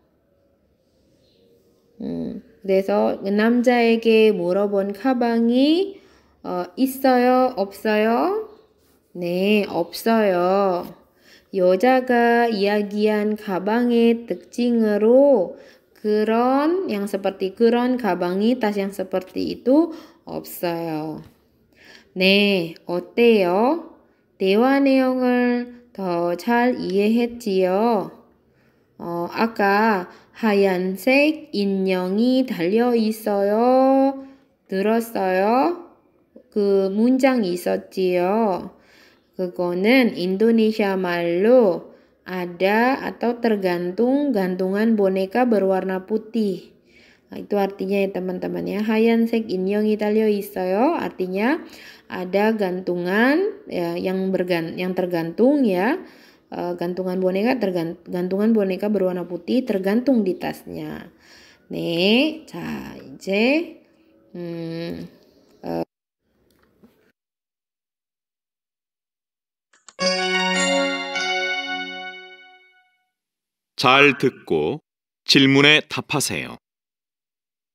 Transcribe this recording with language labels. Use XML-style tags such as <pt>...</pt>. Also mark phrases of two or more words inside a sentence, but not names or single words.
<ko>그래서 남자에게 물어본 가방이 있어요? 없어요? 네, 없어요. 여자가 이야기한 가방의 특징으로 그런</ko> <id>yang seperti</id> <ko>그런 가방이</ko> <id>tas yang seperti itu</id> <ko>없어요. 네, 어때요? 대화 내용을 더 잘 이해했지요? 아까 하얀색 인형이 달려 있어요. 들었어요? 그 문장이 있었지요. 그거는 인도nesia 말로</ko> <id>ada atau tergantung gantungan boneka berwarna putih. Itu artinya ya teman-teman ya.</id> <ko>하얀색 인형이 달려 있어요.</ko> <id>Artinya ada gantungan ya, yang tergantung ya. Gantungan boneka berwarna putih tergantung di tasnya.</id> <ko>네, 자 이제 잘 듣고 질문에 답하세요.</ko>